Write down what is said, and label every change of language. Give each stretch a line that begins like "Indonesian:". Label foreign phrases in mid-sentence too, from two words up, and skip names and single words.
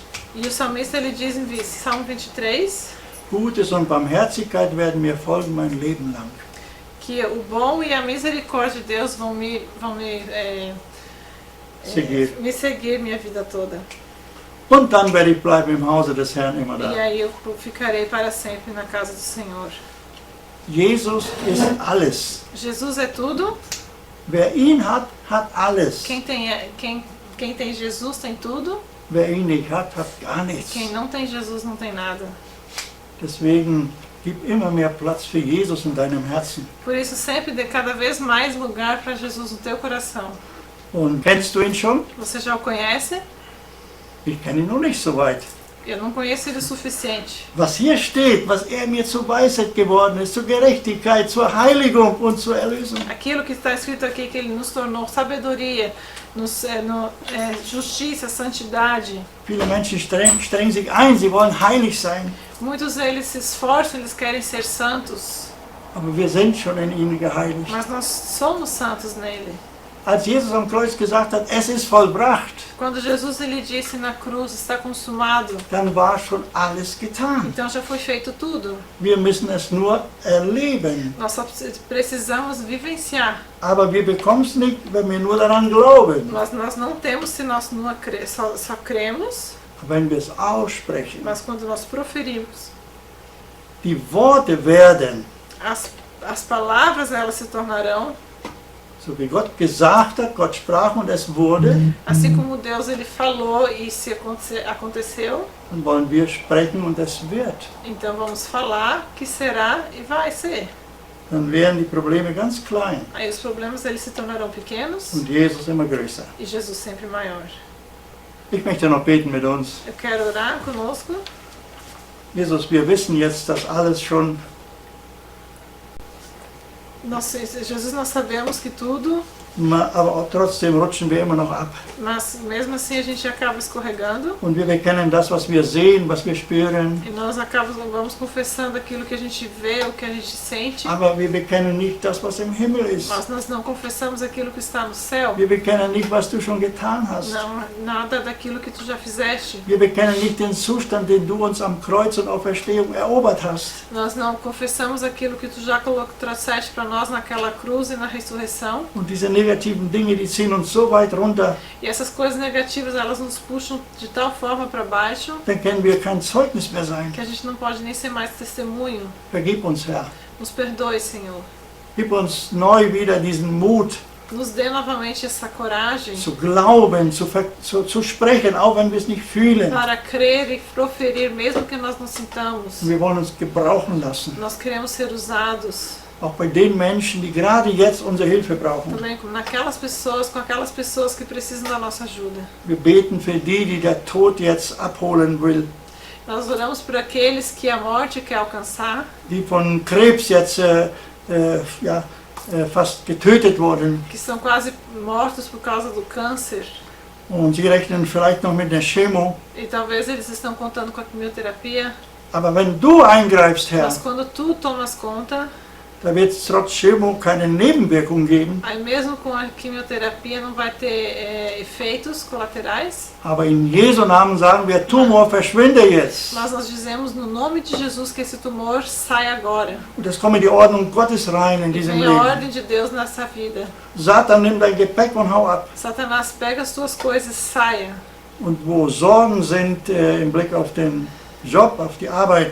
Portuguese: E o salmista ele diz em Salmo 23
German: Gutes und Barmherzigkeit werden mir folgen mein Leben lang.
Portuguese: que o bom e a misericórdia de Deus vão me seguir minha vida toda.
German: Und dann werde ich bleiben im Hause des Herrn immer
Portuguese: E da. aí eu ficarei para sempre na casa do Senhor.
German: Jesus ist alles.
Portuguese: Jesus é tudo.
German: Wer ihn hat, hat alles.
Portuguese: Quem tem Jesus tem tudo.
German: Wer ihn nicht hat, hat gar nichts.
Portuguese: Quem não tem Jesus não tem nada.
German: Deswegen gib immer mehr Platz für Jesus in deinem Herzen.
Portuguese: Por isso sempre dê cada vez mais lugar para Jesus no teu coração.
German: Und kennst du ihn schon?
Portuguese: Você já o conhece?
German: Ich kenne ihn noch nicht so weit.
Portuguese: Eu não conheço ele o suficiente.
German: Was hier steht, was er mir zur Weisheit geworden ist, zur Gerechtigkeit, zur Heiligung und zur Erlösung.
Portuguese: Aquilo que está escrito aqui, que ele nos tornou sabedoria, justiça, santidade.
German: Viele Menschen strengen sich ein, sie wollen heilig sein.
Portuguese: Muitos deles se esforçam, eles querem ser santos.
German: Aber wir sind schon in ihm geheiligt.
Portuguese: Mas nós somos santos nele.
German: Als Jesus am Kreuz gesagt hat, es ist vollbracht,
Portuguese: Quando Jesus ele disse na cruz, está consumado,
German: dann war schon alles getan.
Portuguese: então já foi feito tudo.
German: Wir müssen es nur erleben.
Portuguese: Nós só precisamos vivenciar.
German: Aber wir bekommen es nicht, wenn wir nur daran glauben.
Portuguese: Nós não temos se nós não só cremos,
German: Wenn wir es aussprechen.
Portuguese: mas quando nós proferimos.
German: Die Worte werden,
Portuguese: As palavras elas se tornarão,
German: so wie Gott gesagt hat, Gott sprach und es wurde,
Portuguese: assim como Deus ele falou e se aconteceu,
German: dann wollen wir sprechen und es wird.
Portuguese: então vamos falar que será e vai ser.
German: Dann werden die Probleme ganz klein
Portuguese: Aí os problemas eles se tornarão pequenos
German: und Jesus immer größer.
Portuguese: e Jesus sempre maior.
German: Ich möchte noch beten mit uns.
Portuguese: Eu quero orar conosco.
German: Jesus, wir wissen jetzt, dass alles schon
Portuguese: Jesus, nós sabemos que tudo,
German: aber trotzdem rutschen wir immer noch ab.
Portuguese: mas mesmo assim a gente acaba escorregando
German: Und wir bekennen das, was wir sehen, was wir spüren,
Portuguese: e nós vamos confessando aquilo que a gente vê, o que a gente sente,
German: aber wir bekennen nicht das, was im Himmel ist.
Portuguese: mas nós não confessamos aquilo que está no céu,
German: Wir bekennen nicht, was du schon getan hast.
Portuguese: não nada daquilo que tu já fizeste.
German: Wir bekennen nicht den Zustand, den du uns am Kreuz und Auferstehung erobert hast.
Portuguese: Nós não confessamos aquilo que tu já trouxeste para nós naquela cruz e na ressurreição.
German: Und diese negativen Dinge, die ziehen uns so weit runter,
Portuguese: E essas coisas negativas, elas nos puxam de tal forma para baixo
German: dann können wir kein Zeugnis mehr sein.
Portuguese: que a gente não pode nem ser mais testemunho.
German: Vergib uns, Herr.
Portuguese: Nos perdoe, Senhor.
German: Gib uns neu wieder diesen Mut,
Portuguese: Nos dê novamente essa coragem
German: zu glauben, zu sprechen, auch wenn wir es nicht fühlen.
Portuguese: para crer e proferir, mesmo que nós não sintamos.
German: Wir wollen uns gebrauchen lassen,
Portuguese: Nós queremos ser usados
German: auch bei den Menschen, die gerade jetzt unsere Hilfe brauchen.
Portuguese: também com aquelas pessoas que precisam da nossa ajuda.
German: Wir beten für die, die der Tod jetzt abholen will,
Portuguese: Nós oramos por aqueles que a morte quer alcançar,
German: die von Krebs jetzt fast getötet wurden.
Portuguese: que são quase mortos por causa do câncer.
German: Und sie rechnen vielleicht noch mit der Chemo.
Portuguese: E talvez eles estão contando com a quimioterapia.
German: Aber wenn du eingreifst, Herr,
Portuguese: Mas quando tu tomas conta,
German: da wird es trotz Chemo keine Nebenwirkungen geben.
Portuguese: aí mesmo com a quimioterapia não vai ter efeitos colaterais.
German: Aber in Jesu Namen sagen wir, Tumor, verschwinde jetzt.
Portuguese: Mas nós dizemos no nome de Jesus que esse tumor sai agora.
German: Und es kommt in die Ordnung Gottes rein in diesem
Portuguese: Vem a
German: Leben.
Portuguese: ordem de Deus nessa vida.
German: Satan, nimm dein Gepäck und hau ab.
Portuguese: Satanás, pega as tuas coisas e saia.
German: Und wo Sorgen sind im Blick auf den Job, auf die Arbeit,